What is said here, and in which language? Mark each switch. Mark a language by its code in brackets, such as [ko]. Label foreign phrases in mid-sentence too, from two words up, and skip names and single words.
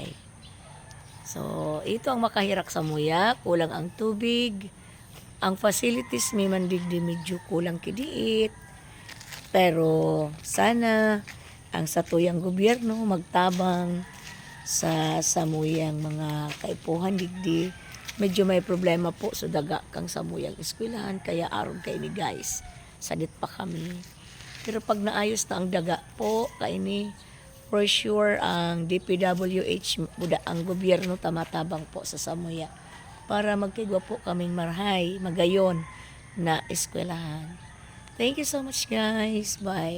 [bik] So, ito ang makahirak sa muya, kulang ang tubig, ang facilities may mandigdi medyo kulang kidiit, pero sana ang satuyang gobyerno magtabang sa samuyang mga kaipuhan digdi. Medyo may problema po so daga kang samuyang eskwelahan, kaya aron kay ni guys, sadit pa kami. Pero pag naayos na ang daga po, kay ni [en] for sure [bik] ang DPWH, ang gobyerno tamatabang po sa samuya para magkigwa po kaming marhay, magayon na eskwelahan. [en] Thank you so much, guys. Bye.